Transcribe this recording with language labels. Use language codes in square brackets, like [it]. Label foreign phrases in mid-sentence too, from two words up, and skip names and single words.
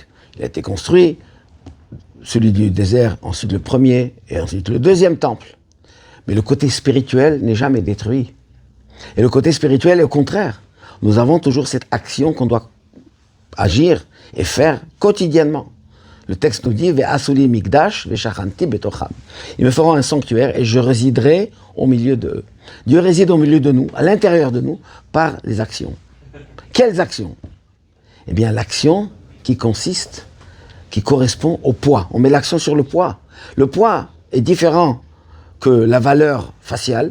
[fr] Il a été construit, celui du désert, ensuite le premier et ensuite le deuxième temple. Mais le côté spirituel n'est jamais détruit. Et le côté spirituel est au contraire. Nous avons toujours cette action qu'on doit agir et faire quotidiennement. Le texte nous dit « [he] ועשו לי מקדש ושכנתי בתוכם [fr] » Ils me feront un sanctuaire et je résiderai au milieu d'eux. Dieu réside au milieu de nous, à l'intérieur de nous, par les actions. Quelles actions? Eh bien, l'action qui correspond au poids. On met l'accent sur le poids. Le poids est différent que la valeur faciale.